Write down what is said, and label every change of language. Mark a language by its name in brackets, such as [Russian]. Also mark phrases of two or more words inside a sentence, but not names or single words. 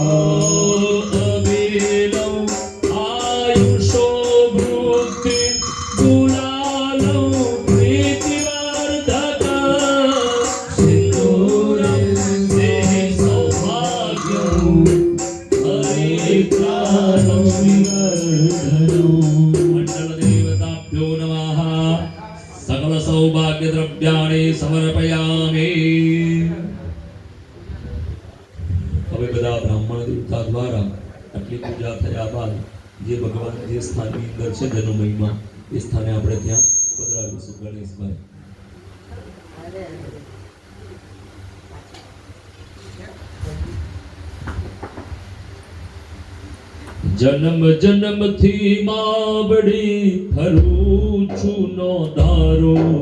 [Sanskrit] अबिलं आयुषो वृद्धि गुलालं प्रीतिवर्धकम् सिन्दूरं देहि सौभाग्यं हरिद्रानं विवर्धनम् मंडलदेवताभ्यो नमः सकल सौभाग्यद्रव्याणि समर्पयामि [Gujarati] હવે બધા બ્રાહ્મણ દેવતા દ્વારા આટલી પૂજા થયા બાદ જે ભગવાન જે સ્થાનની અંદર છે જેનો મહિમા એ સ્થાને આપણે ત્યાં પધરાવીશું ગણેશભાઈ જન્મ જન્મથી માવડી ફરું છું નો ધારો